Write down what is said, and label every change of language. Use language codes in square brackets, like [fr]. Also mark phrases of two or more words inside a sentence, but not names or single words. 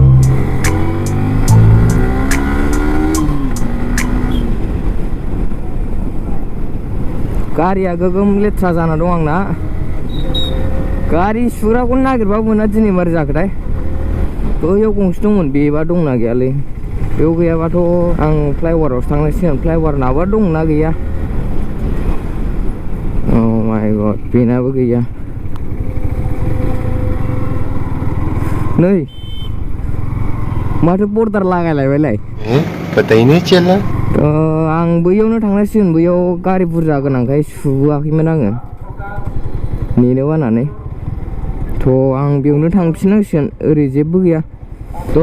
[brx] गारिया गोगोम लेथ्रा जाना दं आंना गारि सुग्राखौनो नागिरबाबो मोना दिनै मारै जाखोथाय बैयाव गंसे दंमोन बेबा दंना गैयालै बेयाव गैयाबाथ' आं फ्लाइअभारावसो थांनांसिगोन फ्लाइअभार नाबा दंना गैया [en] Oh my god [brx] बेनाबो गैया नै माथो बर्डार लागायलायबायलाय [hi] पता ही नहीं चला [brx] आं बैयावनो थांनांसिगोन बैयाव गारि बुरजा गोनांखाय सुबोआखैमोन आङो नेनो बानानै थ' आं बेयावनो थांफिननांसिगोन ओरै जेबो गैया थ'